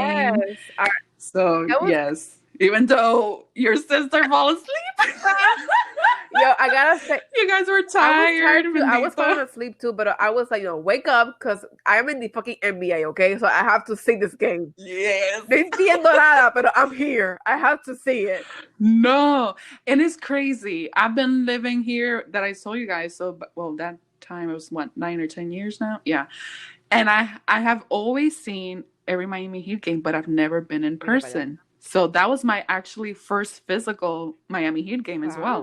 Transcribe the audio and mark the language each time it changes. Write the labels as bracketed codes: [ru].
[en] Yes. So, That was yes, even though your sister fell asleep, yo, I gotta say, you guys were I was tired, tired too. I was falling [es] Bendita. [en] asleep too, but I was like, wake up, because I'm in the fucking NBA, okay? So I have to see this game. Yes. [es] No entiendo nada, pero [en] I'm here. I have to see it. No, and it's crazy. I've been living here that I saw you guys. So, well, that time it was what, 9 or 10 years now. Yeah, and I have always seen every Miami Heat game, but I've never been in [es] Mira para allá. [en] person. So that was my actually first physical Miami Heat game as well.